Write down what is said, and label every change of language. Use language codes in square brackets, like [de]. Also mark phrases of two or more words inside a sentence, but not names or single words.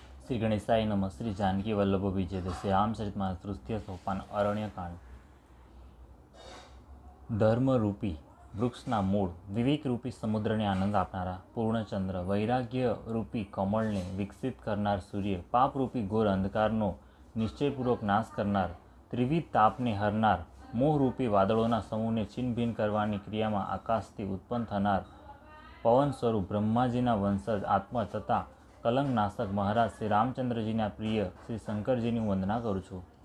[sa] श्री गणेशाय नमः। श्री जानकी वल्लभ विजय श्री रामचरितमानस तृतीय सोपान अरण्यकांड। [gu] ધર્મરૂપી વૃક્ષના મૂળ, વિવેકરૂપી સમુદ્રને આનંદ આપનારા પૂર્ણચંદ્ર, વૈરાગ્યરૂપી કમળને વિકસિત કરનાર સૂર્ય, પાપરૂપી ઘોર અંધકારનો નિશ્ચયપૂર્વક નાશ કરનાર, ત્રિવિધ તાપને હરનાર, મોહરૂપી વાદળોના સમૂહને છિન્નભિન્ન કરવાની ક્રિયામાં આકાશથી ઉત્પન્ન થનાર પવન સ્વરૂપ બ્રહ્માજીના વંશજ આત્મા તથા કલંકનાશક મહારાજ શ્રી રામચંદ્રજીના પ્રિય શ્રી શંકરજીની હું વંદના કરું છું.